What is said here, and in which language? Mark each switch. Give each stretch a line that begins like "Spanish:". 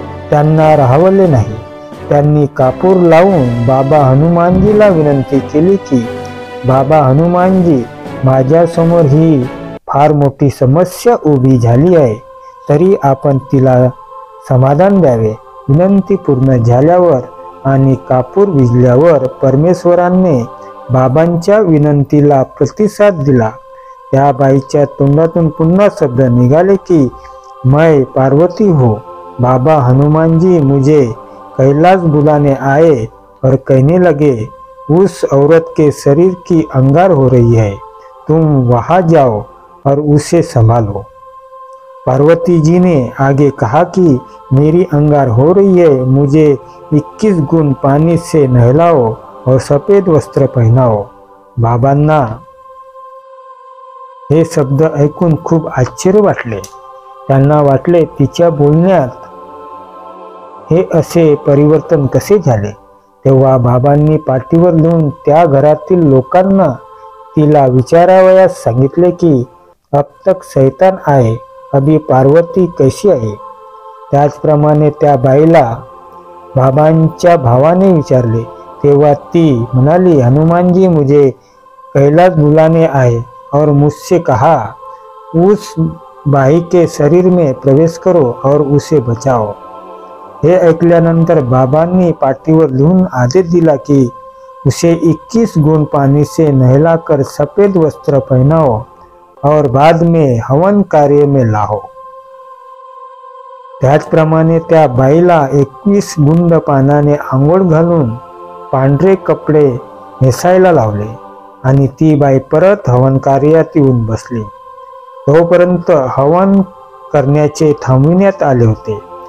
Marathi: त्यांना राहवले नाही. त्यांनी कापूर लावून बाबा हनुमानजीला विनंती केली की बाबा हनुमानजी, माझ्यासमोर ही फार मोठी समस्या उभी झाली आहे, तरी आपण तिला समाधान द्यावे. विनंती पूर्ण झाल्यावर आणि कापूर विझल्यावर परमेश्वराने बाबांच्या विनंतीला प्रतिसाद दिला. त्या बाईच्या तोंडातून पुन्हा शब्द निघाले की
Hindi: मैं पार्वती हो, बाबा हनुमान जी मुझे कैलाश बुलाने आए और कहने लगे उस औरत के शरीर की अंगार हो रही है, तुम वहाँ जाओ और उसे संभालो. पार्वती जी ने आगे कहा कि मेरी अंगार हो रही है, मुझे 21 गुण पानी से नहलाओ और सफेद वस्त्र पहनाओ.
Marathi: बाबांना हे शब्द ऐकून खूप आश्चर्य वाटले. त्यांना वाटले तिच्या बोलण्यात हे असे परिवर्तन कसे झाले. तेव्हा बाबांनी पाठीवर लिहून त्या घरातील लोकांना तिला विचारावयास सांगितले की
Hindi: अब तक शैतान आए, अभी पार्वती कैसी
Marathi: आहे. त्याचप्रमाणे त्या बाईला बाबांच्या भावाने विचारले. तेव्हा ती म्हणाली,
Hindi: हनुमानजी मुझे कैलाश बुलाने आए और मुझसे कहा उस बाई के शरीर में प्रवेश करो और उसे बचाओ.
Marathi: हे ऐकल्यानंतर बाबांनी पाठीवर लिहून आदेश दिला की
Hindi: उसे 21 गुण पानी से नहलाकर सफेद वस्त्र पहनाओ और बाद में हवन कार्य में लाओ.
Marathi: त्याचप्रमाणे त्या बाईला 21 गुंड पानाने आंघोळ घालून पांढरे कपडे नेसायला लावले आणि ती बाई परत हवन कार्यात येऊन बसली. तोपर्यंत हवन करण्याचे थांबविण्यात आले होते.